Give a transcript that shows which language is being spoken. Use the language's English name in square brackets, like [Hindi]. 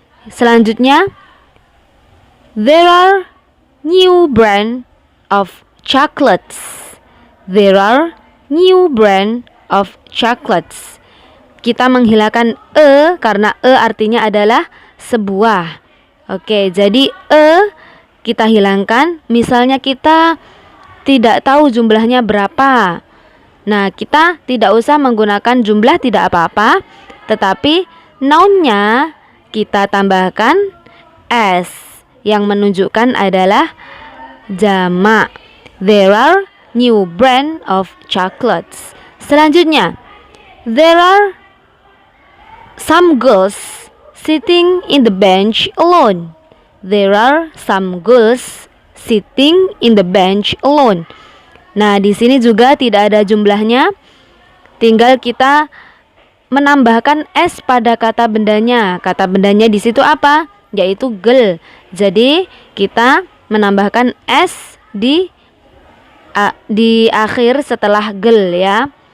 [English] Selanjutnya, there are new brand of chocolates. There are new brand of chocolates. [Indonesian] Kita menghilangkan karena artinya adalah sebuah. Oke, jadi kita hilangkan. Misalnya kita tidak tahu jumlahnya berapa. Nah, kita tidak usah menggunakan jumlah, tidak apa-apa. Tetapi nounnya kita tambahkan s yang menunjukkan adalah jamak. [English] There are new brand of chocolates. Selanjutnya, there are some girls sitting in the bench alone. There are some girls sitting in the bench alone. [Indonesian] Nah, di sini juga tidak ada jumlahnya. Tinggal kita menambahkan s pada kata bendanya. Kata bendanya di situ apa? Yaitu girl. Jadi, kita menambahkan s di akhir setelah girl ya.